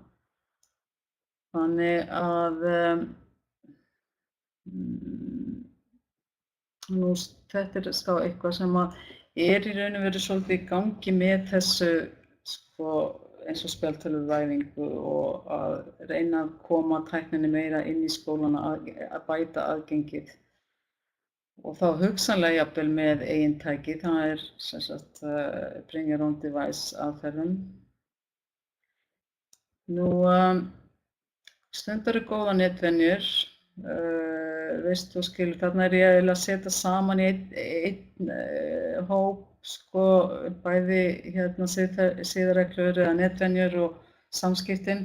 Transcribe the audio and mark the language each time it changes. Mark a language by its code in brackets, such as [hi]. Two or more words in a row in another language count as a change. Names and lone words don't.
[is] Þannig að nú þetta þá eitthvað sem að í raun og veru svolítið í gangi með þessu sko eins og spjaldtölvuvæðingu og að reyna að koma tækninni meira inn í skólana að bæta aðgengið. Og þá hugsanlega jafnvel með eigin tæki, það sem sagt [en] bring your own device [is] aðferðum. Nú stundar góða netvenjur, veist þú skilur, þarna ég eiginlega að setja saman í einn hóp, sko, bæði siðareglur eða netvenjur og samskiptin.